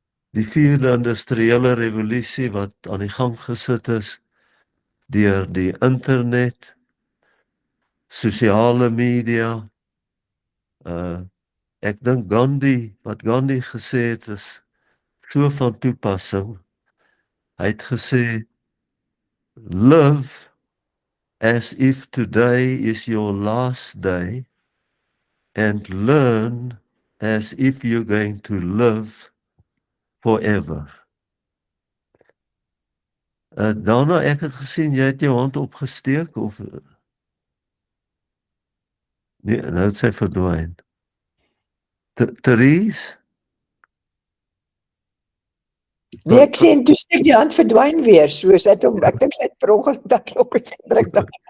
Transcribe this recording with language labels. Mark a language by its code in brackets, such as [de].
[af] Die 4de industriële revolusie wat aan die gang gesit is deur die internet, sosiale media. Ek dink wat Gandhi gesê het is so van toepassing. Hy het gesê, [en] live as if today is your last day, and learn as if you're going to live forever. [af] Daarna, ek het gesien, jy het jou hand opgesteek, of nee, nou het sy verdwyn. Therese? Nee, ek sien toe steek die hand verdwyn weer, soos ek dink sy het per ongeluk daai knoppie gedruk.